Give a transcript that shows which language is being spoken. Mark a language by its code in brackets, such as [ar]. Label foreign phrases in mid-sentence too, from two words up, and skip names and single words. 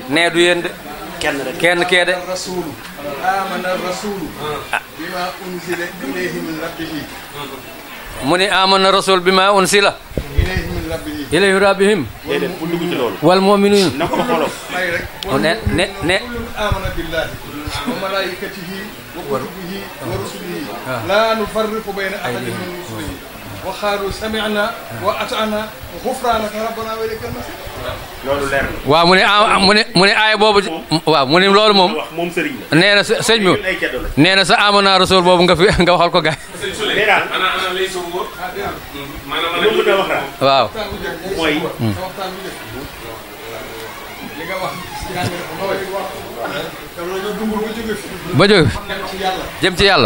[wo] nee du yéen de. kenn kee de. [ar] آمن الرسول بما أنزل إليه من ربه. [wo] mu ni [ar] آمن الرسول بما أنزل إليه ربهم. [wo] déedéet bu dugg ci loolu. [ar] والمؤمنون. [wo] na ko xolof. ne. [ar] آمن بالله وملائكته وكتبه ورسله لا نفرق بين أحد من رسله وقالوا سمعنا وأطعنا غفرانك ربنا وإليك المصير. [wo] loolu leer na. waaw mu ne aaya boobu. waaw mu ne loolu moom. moom sëriñ la. nee na sëñ bi nee na sa [ar] آمن الرسول [wo] boobu nga waxal ko gaay. waaw. mooy. ba jóge jëm ci yàlla.